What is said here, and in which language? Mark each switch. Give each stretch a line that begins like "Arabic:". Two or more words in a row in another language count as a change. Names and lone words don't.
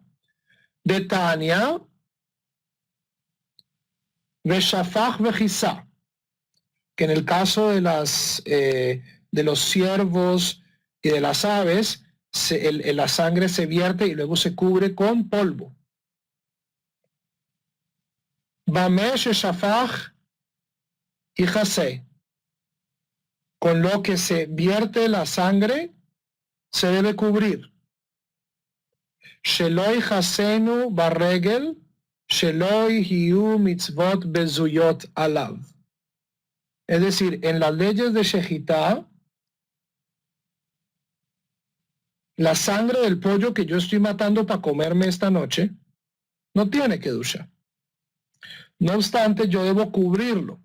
Spanish: De Tania,
Hebrew: ושפך וכסה,
Spanish: que en el caso de los ciervos y de las aves, la sangre se vierte y luego se cubre con polvo.
Hebrew: במה ששפך
Spanish: y
Hebrew: יכסה,
Spanish: con lo que se vierte la sangre, se debe cubrir.
Hebrew: שלא יכסנו ברגל, שלא יהיו מצוות בזויות עליו.
Spanish: Es decir, en las leyes de Shejitá, la sangre del pollo que yo estoy matando para comerme esta noche no tiene kedusha. No obstante, yo debo cubrirlo.